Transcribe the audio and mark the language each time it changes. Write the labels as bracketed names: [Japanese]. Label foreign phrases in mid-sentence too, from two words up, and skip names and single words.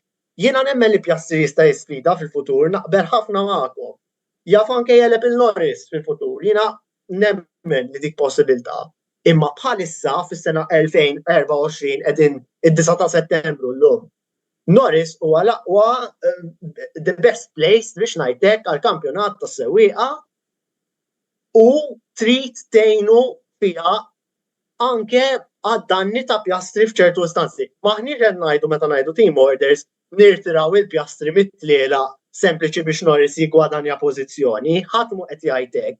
[Maltese] Jiena nemmen li Piastri jista' jisfida fil-futur naqbel ħafna magħkom. Jaf anke jeleb il-Norris fil-futur, jiena nemmen li dik possibilità. Imma bħalissa fis-sena 2024 qegħdin id-9 ta' Settembru llum. Norris huwa l-aqwa [English] the best place [Maltese] biex ngħidlek għall-kampjonat tas-sewwieqa u trid tgħinu fiha anke għad-danni ta' Piastri f'ċertu istanzi. Maħniex qed ngħidu meta ngħidu [English] team orders [Maltese] nirtiraw il-Piastri mit-tliela sempliċi biex Norris jigwadanja pożizzjoni, ħadd mhu qed jgħid hekk.